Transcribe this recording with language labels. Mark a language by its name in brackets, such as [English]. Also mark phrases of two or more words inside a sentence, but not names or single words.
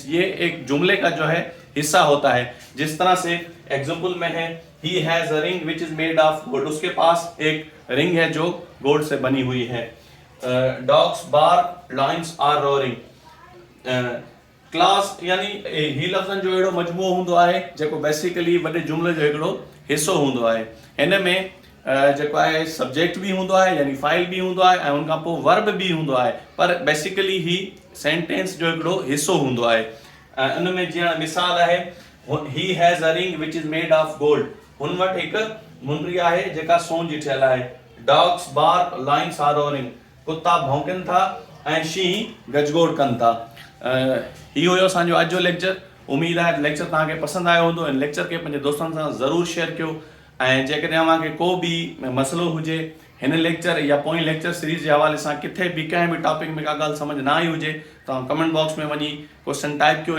[Hindi] ये एक जुमले का जो है हिस्सा होता है। जिस तरह से एग्जांपल में है [English] He has a ring which is made of gold, [Hindi] उसके पास एक रिंग है जो गोल्ड से बनी हुई है। [English] Dogs bark lions are roaring. [Sindhi] क्लास यानी ही लफ़्ज़न जो अहिड़ो मजमुओ हूंदो आहे जेको बेसिकली वॾे जुमले जो हिकिड़ो हिसो हूंदो आहे। हिन में जेको आहे सब्जेक्ट भी हूंदो आहे, यानी फाइल भी हूंदो आहे, ऐं उनखां पोइ वर्ब भी हूंदो आहे, पर बेसिकली ही सेंटेंस जो हिकिड़ो हिसो हूंदो आहे। उन में जीअं मिसाल आहे [English] He has a ring which is made of gold, [Sindhi] हुन वटि हिकु मुंडरी आहे जेका सोन जी ठहियल आहे। [English] Dogs bark lions are roaring, [Sindhi] कुत्ता भौंकनि था ऐं शींहं गजगोड़ कनि था। इहो हुयो असांजो अॼु जो लेक्चर। उमेदु आहे लेक्चर तव्हांखे पसंदि आयो हूंदो। हिन लेक्चर खे पंहिंजे दोस्तनि सां ज़रूरु शेयर कयो, ऐं जेकॾहिं तव्हांखे को बि मसइलो हुजे हिन लेक्चर या पोइ लेक्चर सीरीज़ जे हवाले सां, किथे बि कंहिं बि टॉपिक में का ॻाल्हि सम्झ न आई हुजे, तव्हां [English] comment box [Sindhi] में वञी [English] question type [Sindhi] कयो।